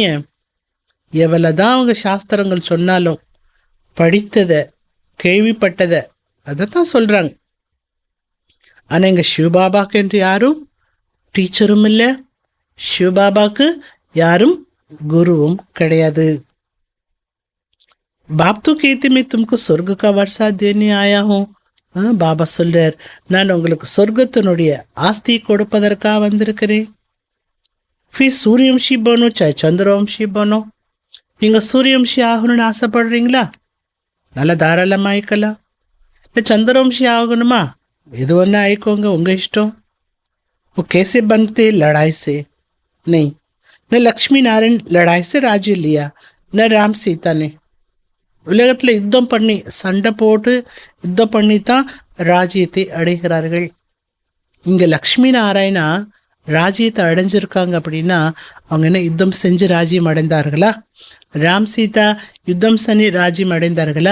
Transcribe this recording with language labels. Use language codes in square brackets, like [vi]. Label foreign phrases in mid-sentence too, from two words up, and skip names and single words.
[ta] எவ்வளோதான் அவங்க சாஸ்திரங்கள் சொன்னாலும் படித்ததை கேள்விப்பட்டதை அதை தான் சொல்கிறாங்க. ஆனால் எங்கள் சிவபாபாக்கு என்று யாரும் டீச்சரும் இல்லை, சிவபாபாக்கு யாரும் குருவும் கிடையாது. [hi] பாப் तो कहते मैं तुमको स्वर्ग का वर्षा देने आया हूँ. [ta] பாபா சொல்றார், நான் உங்களுக்கு சொர்க்கத்தினுடைய ஆஸ்தியை கொடுப்பதற்காக வந்திருக்கிறேன். [hi] फिर सूर्यवंशी बनो चाहे चंद्रवंशी बनो. [ta] நீங்கள் சூரியவம்சி ஆகணும்னு ஆசைப்படுறீங்களா? நல்லா தாராளமாக ஆயிக்கலாம். இல்லை சந்திரவம்சி ஆகணுமா? எது ஒன்றா ஆயிக்கோங்க, உங்கள் இஷ்டம். [hi] वो कैसे बनते? लड़ाई से नहीं. न लक्ष्मी नारायण लड़ाई से राज्य लिया, न राम सीता ने. [ta] உலகத்தில் யுத்தம் பண்ணி சண்டை போட்டு யுத்தம் பண்ணி தான் ராஜ்யத்தை அடைகிறார்கள். இங்கே லக்ஷ்மி நாராயணா ராஜ்யத்தை அடைஞ்சிருக்காங்க அப்படின்னா அவங்க என்ன யுத்தம் செஞ்சு ராஜ்யம் அடைந்தார்களா? ராம் சீதா யுத்தம் செஞ்சு ராஜ்யம் அடைந்தார்களா?